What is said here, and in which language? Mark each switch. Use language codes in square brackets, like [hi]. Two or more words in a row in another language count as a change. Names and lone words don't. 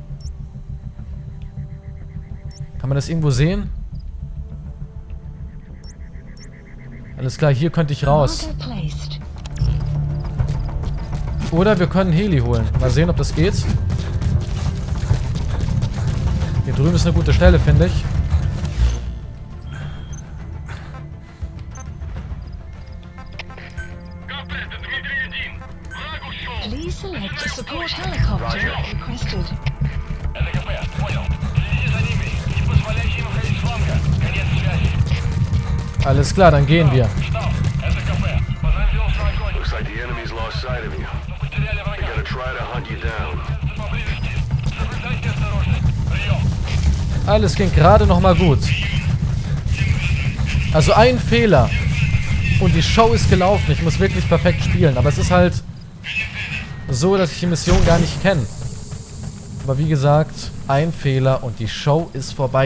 [de] Kann man das irgendwo sehen? Alles klar, hier könnte ich raus. [en] Marker placed. [de] Oder wir können Heli holen. Mal sehen, ob das geht. Hier drüben ist eine gute Stelle, finde ich. [en] Please select a support helicopter requested. [ru] Это КП. Понял. Следи за ними и не позволяйте им выходить с фланга. Конец связи. [de] Alles klar, dann gehen wir. [ru] Штаб. Это КП. Понадеялся огонь. [en] Looks like the enemy's lost sight of you. [ru] Потеряли [en] They're [ru] врага. [en] gonna try to hunt you down. [ru] Поблизости. Соблюдайте осторожность. Прием. [de] Alles ging gerade noch mal gut. Also ein Fehler. Und die Show ist gelaufen. Ich muss wirklich perfekt spielen. Aber es ist halt so, dass ich die Mission gar nicht kenne. Aber wie gesagt, ein Fehler und die Show ist vorbei.